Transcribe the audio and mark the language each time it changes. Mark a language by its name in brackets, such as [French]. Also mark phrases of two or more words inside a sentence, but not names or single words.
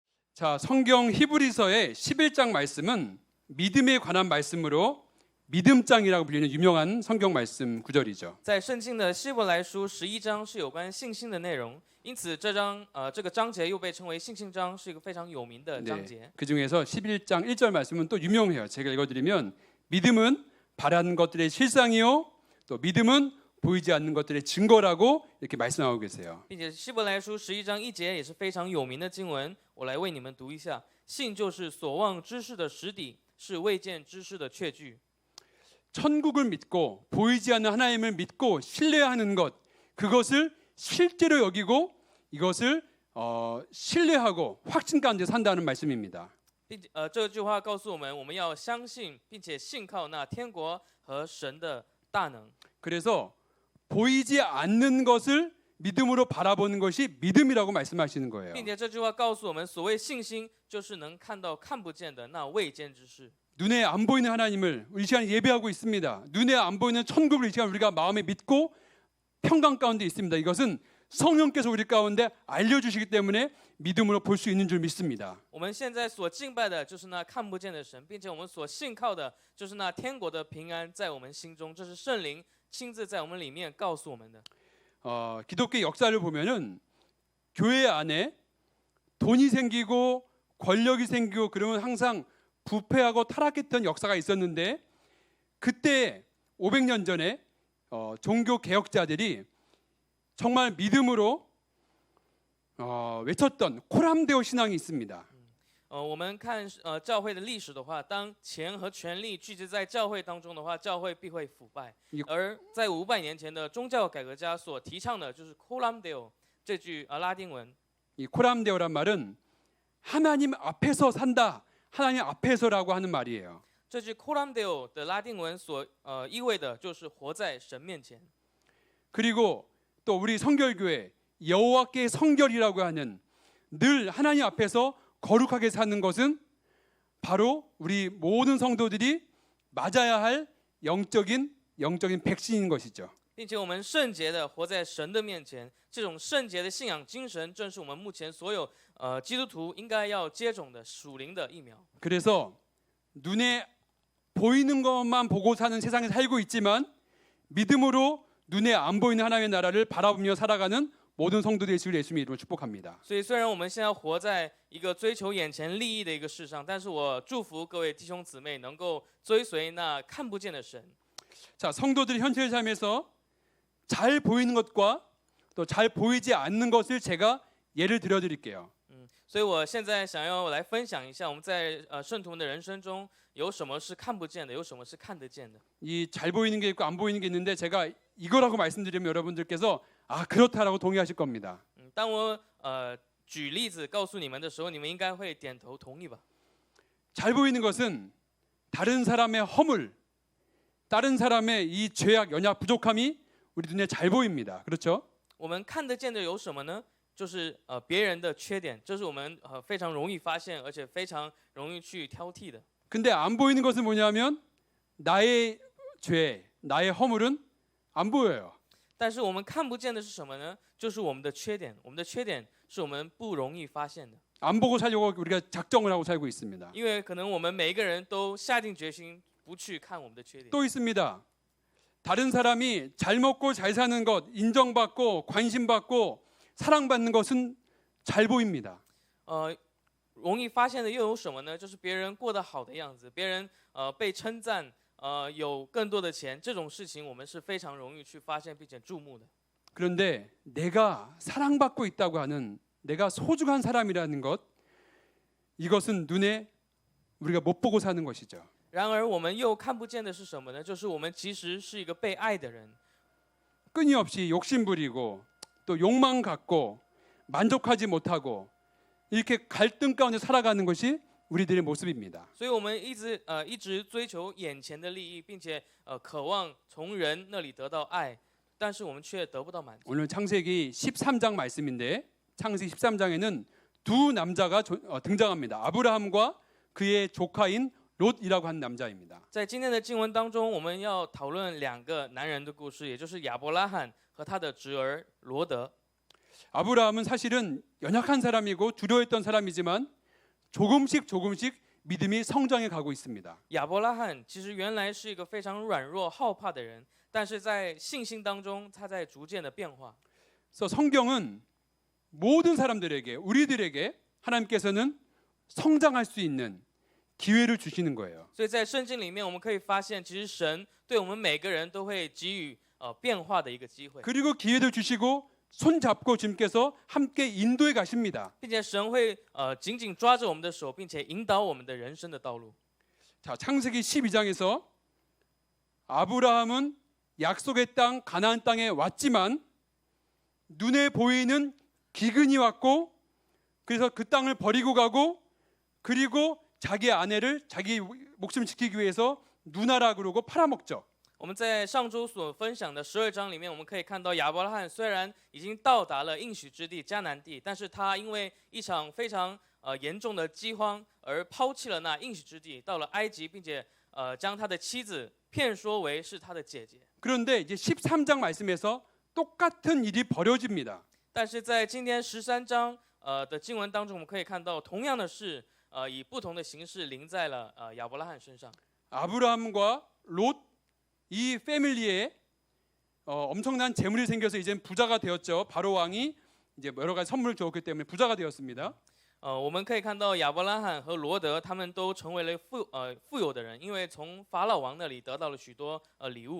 [Korean] 자, 성경 히브리서의 11장 말씀은 믿음에 관한 말씀으로 믿음장이라고 불리는 유명한 성경 말씀 구절이죠. [Chinese] 在圣经的希伯来书11章是有关信心的内容，因此这个章节又被称为信心章，是一个非常有名的章节。 [Korean] 그 중에서 11장 1절 말씀은 또 유명해요. 제가 읽어드리면 믿음은 바라는 것들의 실상이요, 또 믿음은 보이지 않는 것들의 증거라고 이렇게 말씀하고 계세요. [Chinese] 并且希伯来书11章1节也是非常有名的经文，我来为你们读一下：信就是所望之事的实底，是未见之事的确据。 [Korean] 천국을 믿고 보이지 않는 하나님을 믿고 신뢰하는 것, 그것을 실제로 여기고 이것을 신뢰하고 확신 가운데 산다는 말씀입니다. [Chinese] 这句话告诉我们，我们要相信并且信靠那天国和神的大能。 [Korean] 그래서 보이지 않는 것을 믿음으로 바라보는 것이 믿음이라고 말씀하시는 거예요. [Chinese] 并且这句话告诉我们，所谓信心就是能看到看不见的那未见之事。 [Korean] 눈에 안 보이는 하나님을 이 시간 예배하고 있습니다. 눈에 안 보이는 천국을 이 시간 우리가 마음에 믿고 평강 가운데 있습니다. 이것은 성령께서 우리 가운데 알려주시기 때문에 믿음으로 볼 수 있는 줄 믿습니다. [Chinese] 我们现在所敬拜的就是那看不见的神，并且我们所信靠的就是那天国的平安在我们心中，这是圣灵亲自在我们里面告诉我们的。 [Korean] 기독교 역사를 보면은 교회 안에 돈이 생기고 권력이 생기고 그러면 항상 부패하고 타락했던 역사가 있었는데 그때 500년 전에 종교 개혁자들이 정말 믿음으로 외쳤던 코람데오 신앙이 있습니다. [Chinese] 我们看教会的历史的话，当钱和权力聚集在教会当中的话，教会必会腐败。而在500年前的宗教改革家所提倡的就是 Coramdeo 这句拉丁文。 [Korean] 이 코람데오란 말은 하나님 앞에서 산다, 하나님 앞에서라고 하는 말이에요. [Chinese] 这句 Coramdeo 的拉丁文所意味的就是活在神面前。 [Korean] 그리고 또 우리 성결교회 여호와께 성결이라고 하는 늘 하나님 앞에서 거룩하게 사는 것은 바로 우리 모든 성도들이 맞아야 할 영적인 백신인 것이죠. [Chinese] 并且我们圣洁的活在神的面前，这种圣洁的信仰精神，正是我们目前所有基督徒应该要接种的属灵的疫苗。 [Korean] 그래서 눈에 보이는 것만 보고 사는 세상에 살고 있지만 믿음으로 눈에 안 보이는 하나님의 나라를 바라보며 살아가는 모든 성도들의 주를 예수님의 이름으로 축복합니다. [Chinese] 所以虽然我们现在活在一个追求眼前利益的一个世上，但是我祝福各位弟兄姊妹能够追随那看不见的神。 [Korean] 자, 성도들이 현실 삶에서 잘 보이는 것과 또 잘 보이지 않는 것을 제가 예를 들어 드릴게요. [Chinese] 所以我现在想要来分享一下我们在圣徒们的人生中有什么是看不见的，有什么是看得见的。 [Korean] 이 잘 보이는 게 있고 안 보이는 게 있는데 제가 이거라고 말씀드리면 여러분들께서 아 그렇다라고 동의하실 겁니다. [Chinese] 当我举例子告诉你们的时候，你们应该会点头同意吧？ [Korean] 잘 보이는 것은 다른 사람의 허물, 다른 사람의 이 죄악, 연약, 부족함이 우리 눈에 잘 보입니다. 그렇죠? [Chinese] 我们看得见的有什么呢？就是别人的缺点，这是我们非常容易发现，而且非常容易去挑剔的。 [Korean] 근데 안 보이는 것은 뭐냐면 나의 죄, 나의 허물은 안 보여요. [Chinese] 但是我们看不见的是什么呢？就是我们的缺点，我们的缺点是我们不容易发现的。 [Korean] 안 보고 살려고 우리가 작정을 하고 살고 있습니다. [Chinese] 因为可能我们每一个人都下定决心不去看我们的缺点。 [Korean] 또 있습니다. 다른 사람이 잘 먹고 잘 사는 것, 인정받고 관심받고 사랑받는 것은 잘 보입니다. [Chinese] 容易发现的又有什么呢？就是别人过得好的样子，别人被称赞，有更多的钱，这种事情我们是非常容易去发现并且注目的。 [Korean] 그런데 내가 사랑받고 있다고 하는 내가 소중한 사람이라는 것, 이것은 눈에 우리가 못 보고 사는 것이죠. [Chinese] 然而我们又看不见的是什么呢？就是我们其实是一个被爱的人， [Korean] 끊임없이 욕심 부리고 또 욕망 갖고 만족하지 못하고 이렇게 갈등 가운데 살아가는 것이 우리들의 모습입니다. [Chinese] 所以我们一直追求眼前的利益，并且渴望从人那里得到爱，但是我们却得不到满足。 [Korean] 오늘 창세기 13장 말씀인데 창세기 13장에는 두 남자가 등장합니다. 아브라함과 그의 조카인 롯이라고 한 남자입니다. [Chinese] 在今天的经文当中，我们要讨论两个男人的故事，也就是亚伯拉罕和他的侄儿罗德。 [Korean] 아브라함은 사실은 연약한 사람이고 두려워했던 사람이지만 조금씩 믿음이 성장해 가고 있습니다. [Chinese] 亚伯拉罕其实原来是一个非常软弱好怕的人，但是在信心当中，他在逐渐的变化。 [Korean] 그래서 성경은 모든 사람들에게 우리들에게 하나님께서는 성장할 수 있는 기회를 주시는 거예요. [Chinese] 所以在圣经里面，我们可以发现，其实神对我们每个人都会给予变化的一个机会， [Korean] 그리고 기회도 주시고 손 잡고 주님께서 함께 인도해 가십니다. [Chinese] 并且神会紧紧抓着我们的手，并且引导我们的人生的道路。 [Korean] 자, 창세기 12장에서 아브라함은 약속의 땅 가나안 땅에 왔지만 눈에 보이는 기근이 왔고 그래서 그 땅을 버리고 가고 그리고 자기 아내를 자기 목숨 지키기 위해서 누나라 그러고 팔아먹죠. [Chinese] 我们在上周所分享的12章里面，我们可以看到亚伯拉罕虽然已经到达了应许之地迦南地，但是他因为一场非常严重的饥荒而抛弃了那应许之地，到了埃及，并且将他的妻子骗说为是他的姐姐。 [Korean] 그런데 이제 13장 말씀에서 똑같은 일이 벌어집니다. [Chinese] 但是在今天13章的经文当中，我们可以看到同样的事以不同的形式临在了亚伯拉罕身上。 [Korean] 아브라함과 롯 이 패밀리에 엄청난 재물이 생겨서 이제 부자가 되었죠. 바로 왕이 이제 여러 가지 선물을 주었기 때문에 부자가 되었습니다. [Chinese] 我们可以看到亚伯拉罕和罗德他们都成为了富有的人，因为从法老王那里得到了许多礼物。